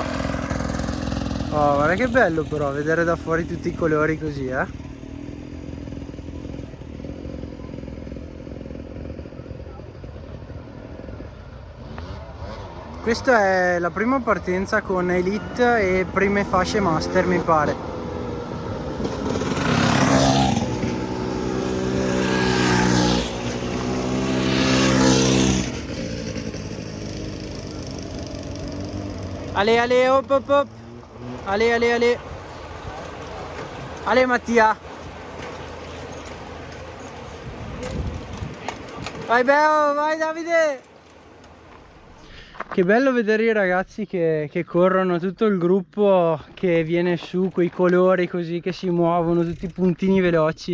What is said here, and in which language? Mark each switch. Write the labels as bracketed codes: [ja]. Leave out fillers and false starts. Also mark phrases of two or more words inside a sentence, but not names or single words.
[it] Oh, guarda che bello però vedere da fuori tutti i colori così, Questa è la prima partenza con Elite e prime fasce Master, mi pare. Ale, op. Ale. Ale Mattia. Vai Beo, vai Davide. Che bello vedere i ragazzi che corrono, tutto il gruppo che viene su, quei colori così che si muovono, tutti i puntini veloci.